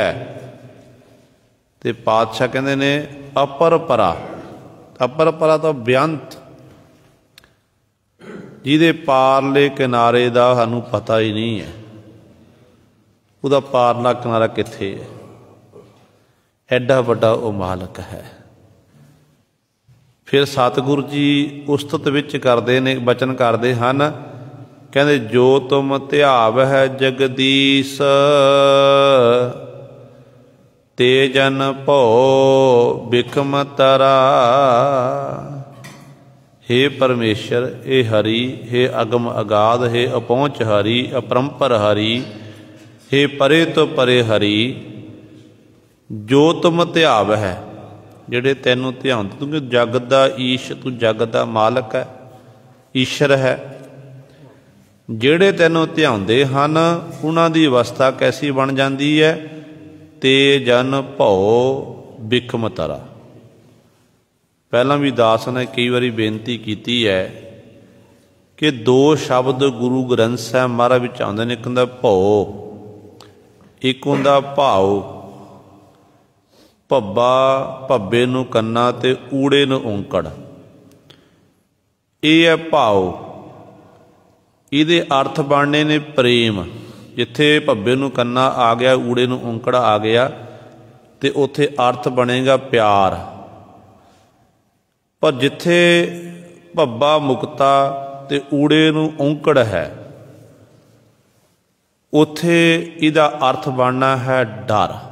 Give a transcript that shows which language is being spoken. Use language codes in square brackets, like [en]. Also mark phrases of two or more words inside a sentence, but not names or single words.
[pa] ਤੇ ਪਾਤਸ਼ਾਹ ਕਹਤੇ ਨੇ ਅਪਰ ਪਰਾ, ਅਪਰ ਪਰਾ ਤੋ ਬੇਅੰਤ, ਜਿਹਦੇ ਪਾਰਲੇ ਕਿਨਾਰੇ ਦਾ ਸਾਨੂੰ ਪਤਾ ਹੀ ਨਹੀਂ ਹੈ, ਉਹਦਾ ਪਾਰਲਾ ਕਿਨਾਰਾ ਕਿੱਥੇ ਹੈ। ਏਡਾ ਵੱਡਾ ਵੋ ਮਾਲਕ ਹੈ। ਫਿਰ ਸਤਗੁਰੂ ਜੀ ਉਸਤਤ ਵਿਚ ਕਰਦੇ ਨੇ, ਬਚਨ ਕਰਦੇ ਹਨ, ਕਹਤੇ ਜੋ ਤੁਮ ਧਿਆਵ ਹੈ ਜਗਦੀਸ਼, ਤੇ ਜਨ ਭੋ ਬਿਖਮ ਤਰਾ। ਹੇ ਪਰਮੇਸ਼ਵਰ, ਹੇ ਹਰਿ, ਹੇ ਅਗਮ ਅਗਾਧ, ਹੇ ਅਪਹੁੰਚ ਹਰਿ, ਅਪਰੰਪਰ ਹਰਿ, ਹੇ ਪਰੇ ਤੋ ਪਰੇ ਹਰਿ, ਜੋ ਤੁਮ ਧਿਆਵ ਹੈ, ਜਿਹੜੇ ਤੈਨੂੰ ਧਿਆਨ, ਕਿਉਂਕਿ ਜਗਤ ਦਾ ਈਸ਼, ਤੂ ਜਗਤ ਦਾ ਮਾਲਕ ਹੈ, ਈਸ਼ਵਰ ਹੈ। ਜਿਹੜੇ ਤੈਨੂੰ ਧਿਆਉਂਦੇ ਹਨ ਉਨ੍ਹਾਂ ਦੀ ਅਵਸਥਾ ਕੈਸੀ ਬਨ ਜਾਤੀ ਹੈ। ਤੇ ਜਨ ਭੌ ਬਿਖਮ ਤਰਾ। ਪਹਿਲਾ ਭੀ ਦਾਸ ਨੇ ਕਈ ਬਾਰੀ ਬੇਨਤੀ ਕੀ ਹੈ ਕਿ ਦੋ ਸ਼ਬਦ ਗੁਰੂ ਗ੍ਰੰਥ ਸਾਹਿਬ ਮਹਾਰਾਜ ਵਿਚ ਆਉਂਦੇ ਨੇ, ਇਕ ਹੁੰਦਾ ਭੌ, ਇਕ ਹੁੰਦਾ ਭਾਵ। ਭੱਬਾ ਭੱਬੇ ਨੂੰ ਕੰਨਾ ਤੇ ਊੜੇ ਨੂੰ ਔਂਕੜ, ਯੇ ਹੈ ਭਾਵ। ਇਹਦੇ ਅਰਥ ਬਣਨੇ ਨੇ ਪ੍ਰੇਮ। ਜਿੱਥੇ ਭੱਬੇ ਨੂੰ ਕੰਨਾ ਆ ਗਿਆ, ਊੜੇ ਨੂੰ ਔਂਕੜਾ ਆ ਗਿਆ, ਤੋ ਉੱਥੇ ਅਰਥ ਬਨੇਗਾ ਪਿਆਰ। ਪਰ ਜਿੱਥੇ ਭੱਬਾ ਮੁਕਤਾ ਤੇ ਊੜੇ ਨੂੰ ਔਂਕੜ ਹੈ, ਉੱਥੇ ਇਹਦਾ ਅਰਥ ਬਣਨਾ ਹੈ ਡਰ।